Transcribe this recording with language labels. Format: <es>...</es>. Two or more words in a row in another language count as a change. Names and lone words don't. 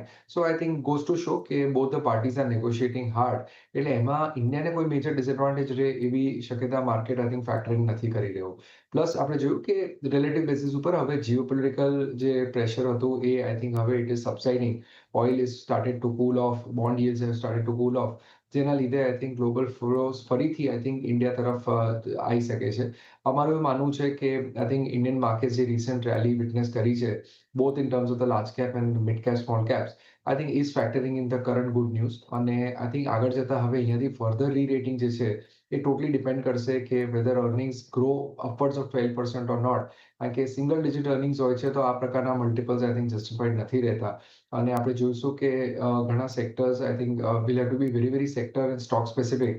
<en>So I think goes to show કે both the parties are negotiating hard.</en> <gu>એટલે એમાં ઇન્ડિયાને કોઈ</gu> <en>major disadvantage</en> <gu>રહે એવી શક્યતા</gu> <en>market I think factoring</en> <gu>નથી કરી રહ્યું. પ્લસ આપણે જોયું કે</gu> <en>relative basis</en> <gu>ઉપર હવે જીઓપોલિટિકલ જે પ્રેશર હતું એ</gu> <en>I think</en> <gu>હવે</gu> <en>it is subsiding. Oil is started to cool off, bond yields have started to cool off.</en> <gu>જેના લીધે</gu> <en>I think global flows</en> <gu>ફરીથી</gu> <en>I think</en> <gu>ઇન્ડિયા તરફ આવી શકે છે. અમારું એવું માનવું છે કે</gu> <en>I think Indian market જે recent rally witness</en> <gu>કરી છે</gu> <en>both in terms of the large cap and mid cap, small caps, I think is factoring in the current good news.</en> <gu>અને</gu> <en>I think</en> <gu>આગળ જતા હવે અહીંયાથી</gu> <en>further re-rating</en> <gu>જે છે એ</gu> <en>totally depend</en> <gu>કરશે કે</gu> <en>whether earnings grow upwards of 12% or not.</en> <gu>કારણ કે</gu> <en>single digit earnings</en> <gu>હોય છે તો આ પ્રકારના મલ્ટિપલ્સ</gu> <en>I think justified</en> <gu>નથી રહેતા. અને આપણે જોઈશું કે ઘણા સેક્ટર્સ</gu> <en>I think will have to be very very sector and stock specific.</en>